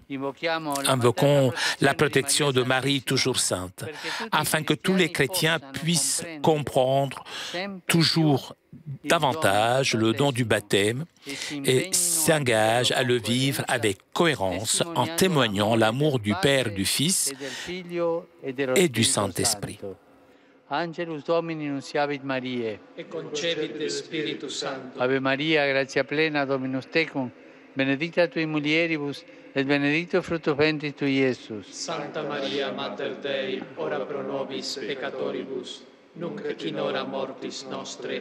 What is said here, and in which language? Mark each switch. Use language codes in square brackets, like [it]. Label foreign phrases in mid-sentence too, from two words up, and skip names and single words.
[fr] Invoquons la protection de Marie, toujours sainte, afin que tous les chrétiens puissent comprendre toujours davantage le don du baptême et s'engagent à le vivre avec cohérence en témoignant l'amour du Père, du Fils et du Saint-Esprit. [la] Angelus Domini nunciavit Mariae. Et concepit Spiritus Sancto. Ave Maria, gratia plena, Dominus tecum, benedicta tui mulieribus, et benedictus fructus ventris tui, Iesus. Santa Maria, Mater Dei, ora pro nobis peccatoribus, nunc et in hora mortis nostre.